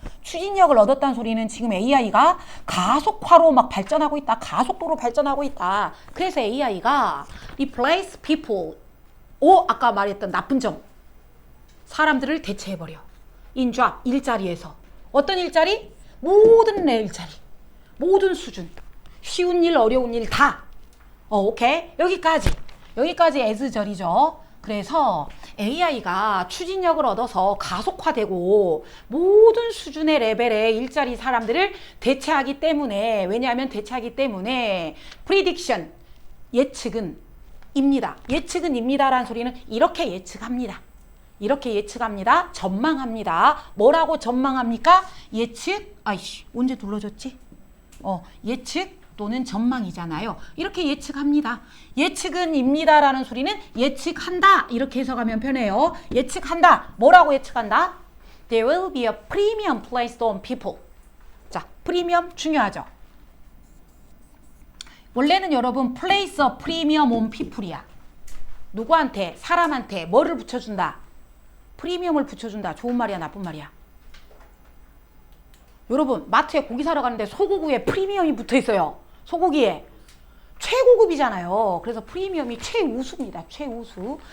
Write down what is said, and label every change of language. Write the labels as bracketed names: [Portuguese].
[Korean] 추진력을 얻었다는 소리는 지금 AI가 가속화로 막 발전하고 있다. 가속도로 발전하고 있다. 그래서 AI가 [English] replace people. [Korean] 아까 말했던 나쁜 점. 사람들을 대체해버려. [English] in job. [Korean] 일자리에서. 어떤 일자리? 모든 일자리. 모든 수준. 쉬운 일, 어려운 일 다. 오케이. 여기까지 as절이죠. 그래서 AI가 추진력을 얻어서 가속화되고 모든 수준의 레벨의 일자리 사람들을 대체하기 때문에, 왜냐하면 대체하기 때문에 prediction, 예측은 입니다. 예측은 입니다라는 소리는 이렇게 예측합니다. 이렇게 예측합니다. 전망합니다. 뭐라고 전망합니까? 예측, 언제 눌러줬지? 예측 또는 전망이잖아요. 이렇게 예측합니다. 예측은 입니다라는 소리는 예측한다. 이렇게 해석하면 편해요. 예측한다. 뭐라고 예측한다? [English] There will be a premium placed on people. [Korean] 자, 프리미엄 중요하죠. 원래는 여러분 [English] place a premium on people [Korean] 이야. 누구한테? 사람한테 뭐를 붙여준다? 프리미엄을 붙여준다. 좋은 말이야, 나쁜 말이야? 여러분 마트에 고기 사러 가는데 소고기에 프리미엄이 붙어 있어요. 소고기에 최고급이잖아요. 그래서 프리미엄이 최우수입니다. 최우수.